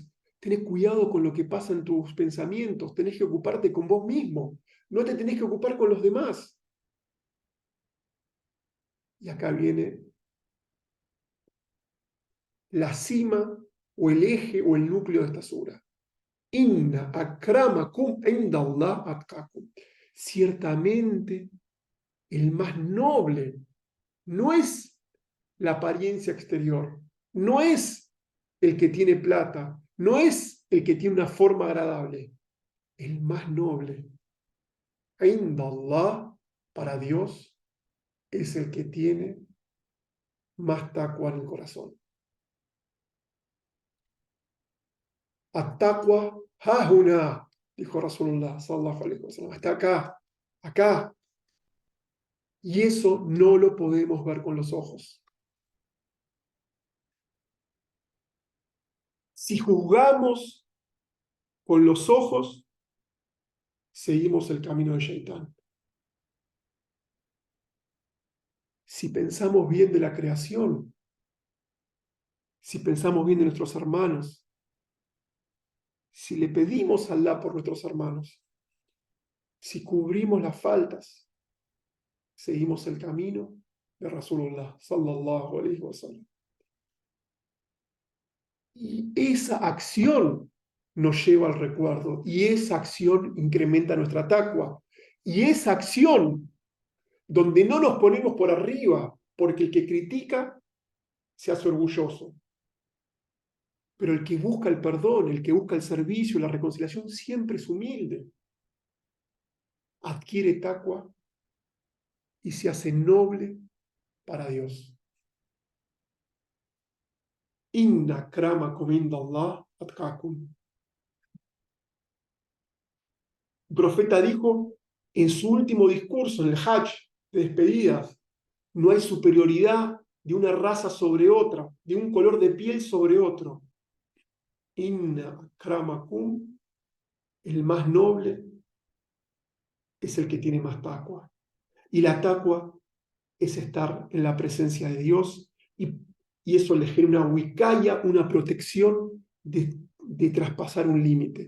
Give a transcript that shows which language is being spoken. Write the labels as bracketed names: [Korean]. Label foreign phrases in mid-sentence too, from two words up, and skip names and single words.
[Spanish] Tenés cuidado con lo que pasa en tus pensamientos. Tenés que ocuparte con vos mismo. No te tenés que ocupar con los demás. Y acá viene la cima o el eje o el núcleo de esta sura. [Arabic] إن أكرمكم عند الله أتقاكم. [Spanish] Ciertamente el más noble no es la apariencia exterior, no es el que tiene plata, no es el que tiene una forma agradable. El más noble, indallah, para Dios, es el que tiene más taqwa en el corazón. [Arabic] التقوى هاهنا, dijo رسول الله صلى الله عليه وسلم. [Spanish] Está acá, acá. Y eso no lo podemos ver con los ojos. Si juzgamos con los ojos, seguimos el camino de Shaitán. Si pensamos bien de la creación, si pensamos bien de nuestros hermanos, si le pedimos a Allah por nuestros hermanos, si cubrimos las faltas, seguimos el camino de [Arabic] رسول الله صلى الله عليه وسلم. [Spanish] Y esa acción nos lleva al recuerdo, y esa acción incrementa nuestra taqwa, y esa acción donde no nos ponemos por arriba, porque el que critica se hace orgulloso, pero el que busca el perdón, el que busca el servicio, la reconciliación, siempre es humilde, adquiere taqwa y se hace noble para Dios. [Arabic] إن أكرمكم عند الله أتقاكم. [Spanish] El profeta dijo en su último discurso, en el Hajj de despedidas, no hay superioridad de una raza sobre otra, de un color de piel sobre otro. [Arabic] إن أكرمكم, [Spanish] el más noble, es el que tiene más taqwa. Y la taqwa es estar en la presencia de Dios y eso le genera una wikaya, una protección de traspasar un límite.